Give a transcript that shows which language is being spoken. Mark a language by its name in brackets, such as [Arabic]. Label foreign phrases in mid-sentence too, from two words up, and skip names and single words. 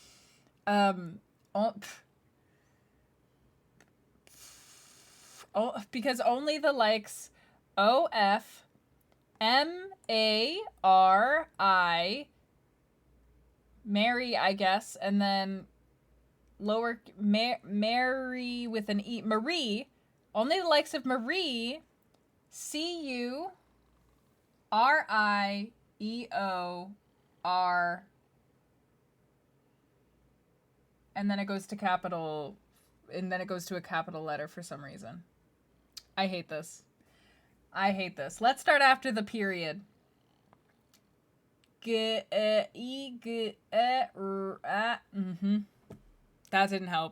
[English] Because only the likes O-F-M-A-R-I Mary, I guess, and then Mary with an E. Marie. Only the likes of Marie. C-U-R-I-E-O-R. And then it goes to capital, and then it goes to a capital letter for some reason. I hate this. Let's start after the period. That didn't help.